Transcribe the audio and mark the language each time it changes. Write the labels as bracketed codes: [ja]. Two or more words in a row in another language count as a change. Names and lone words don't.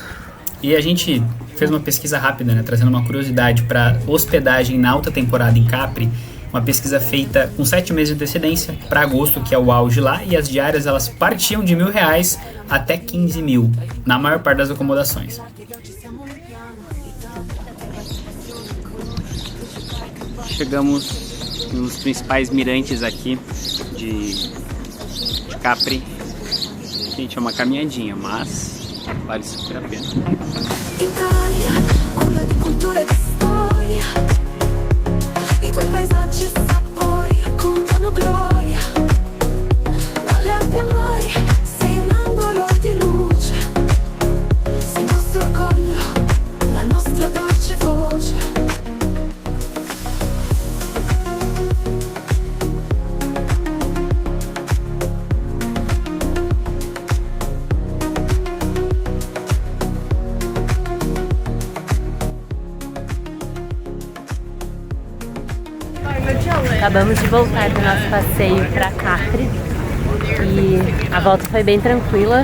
[pt] E a gente fez uma pesquisa rápida, né, trazendo uma curiosidade para hospedagem na alta temporada em Capri, uma pesquisa feita com 7 meses de antecedência para agosto, que é o auge lá, e as diárias elas partiam de R$1.000 até 15.000 na maior parte das acomodações. Chegamos nos principais mirantes aqui de Capri. Gente, é uma caminhadinha, mas vale super a pena. [it] Italia, culla di cultura e di storia, i tuoi paesaggi e sapori raccontano gloria, dalle Alpi al mare sei un angolo di luce, sei il nostro orgoglio, la nostra dolce voce. [pt] Acabamos de voltar do nosso passeio para Capri e a volta foi bem tranquila.